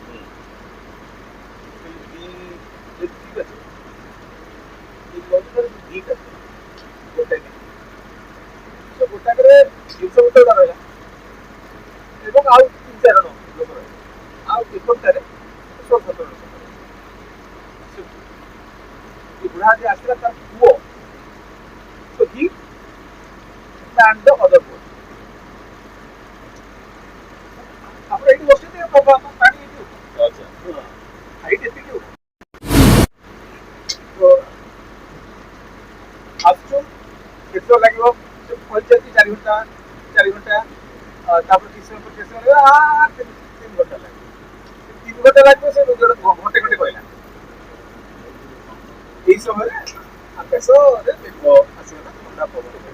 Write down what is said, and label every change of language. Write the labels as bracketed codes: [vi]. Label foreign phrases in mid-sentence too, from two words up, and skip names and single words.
[or] ଠିକ ଅଛି ଦିଟା ଗୋଟେ ଗୋଟାକରେ ଜିନିଷ ପତ୍ର ରହିଲା ଏବଂ ଆଉ 3-4 ଜଣ ଲୋକ ରହିଲେ ଆଉ ଏପଟରେ 16-17 ଲୋକ ବୁଢା ଯେ ଆସିଲା ତାର ପୁଅ [en] so he and the other boy [or] ଆପଣ ଏଇଠି ବସିଛନ୍ତି ପାଣି ଏଇଠି ଆଚ୍ଛା ହାଇଟ୍ ଏତିକି ତ ଆସୁଛୁ କେତେ ଲାଗିବ ପହଞ୍ଚିଛନ୍ତି 4 ଘଣ୍ଟା ତାପରେ କିଛି ସମୟ ପରେ 3 ଘଣ୍ଟା ଲାଗିବ 3 ଘଣ୍ଟା ଲାଗିବ ସେ ଘଣ୍ଟେ କହିଲା এই ସମୟରେ ଆକାଶରେ ମେଘ ଆସିଗଲା ଥଣ୍ଡା ପବନ